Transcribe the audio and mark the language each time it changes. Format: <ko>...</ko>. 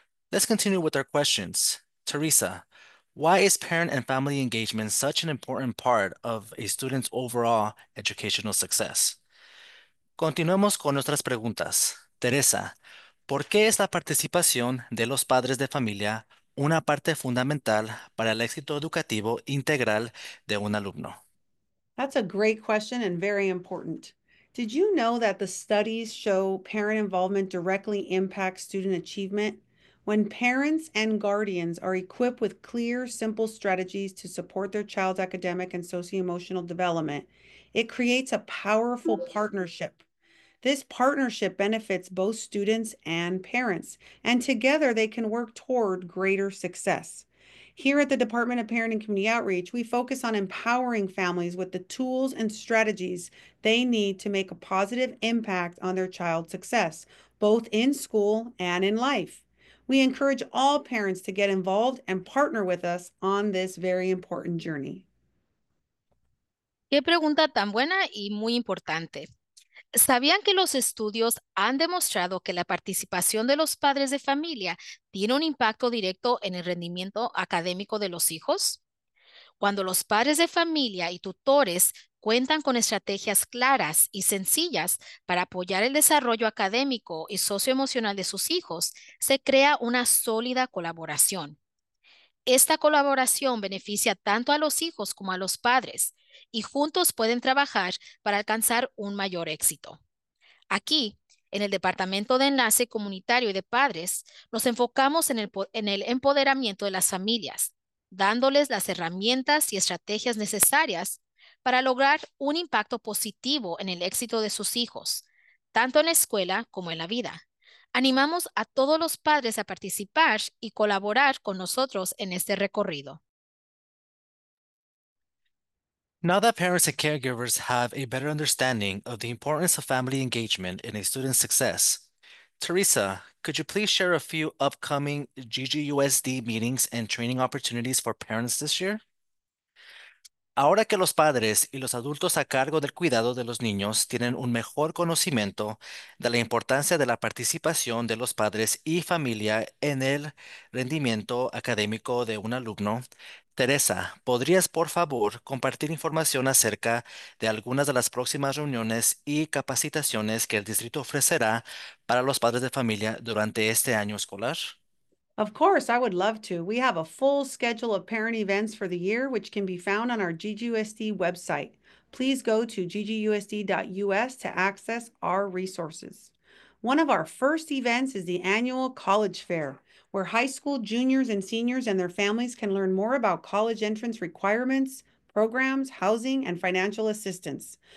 <en>Let's continue with our questions. Teresa, why is parent and family engagement such an important part of a student's overall educational success?</en> <es>Continuemos con nuestras preguntas. Teresa, ¿por qué es la participación de los padres de familia una parte fundamental para el éxito educativo integral de un alumno?</es> <en>That's a great question and very important. Did you know that the studies show parent involvement directly impacts student achievement? When parents and guardians are equipped with clear, simple strategies to support their child's academic and socio-emotional development, it creates a powerful partnership. This partnership benefits both students and parents, and together they can work toward greater success. Here at the Department of Parent and Community Outreach, we focus on empowering families with the tools and strategies they need to make a positive impact on their child's success, both in school and in life. We encourage all parents to get involved and partner with us on this very important journey.</en> <es>Qué pregunta tan buena y muy importante. ¿Sabían que los estudios han demostrado que la participación de los padres de familia tiene un impacto directo en el rendimiento académico de los hijos? Cuando los padres de familia y tutores cuentan con estrategias claras y sencillas para apoyar el desarrollo académico y socioemocional de sus hijos, se crea una sólida colaboración. Esta colaboración beneficia tanto a los hijos como a los padres, y juntos pueden trabajar para alcanzar un mayor éxito. Aquí, en el Departamento de Enlace Comunitario y de Padres, nos enfocamos en el empoderamiento de las familias, dándoles las herramientas y estrategias necesarias para lograr un impacto positivo en el éxito de sus hijos, tanto en la escuela como en la vida. Animamos a todos los padres a participar y colaborar con nosotros en este recorrido.</es> <en>Now that parents and caregivers have a better understanding of the importance of family engagement in a student's success, Teresa, could you please share a few upcoming GGUSD meetings and training opportunities for parents this year?</en> <es>Ahora que los padres y los adultos a cargo del cuidado de los niños tienen un mejor conocimiento de la importancia de la participación de los padres y familia en el rendimiento académico de un alumno, Teresa, ¿podrías por favor compartir información acerca de algunas de las próximas reuniones y capacitaciones que el distrito ofrecerá para los padres de familia durante este año escolar?</es> <en>Of course, I would love to. We have a full schedule of parent events for the year, which can be found on our GGUSD website. Please go to ggusd.us to access our resources. One of our first events is the annual College Fair, where high school juniors and seniors and their families can learn more about college entrance requirements, programs, housing, and financial assistance.</en>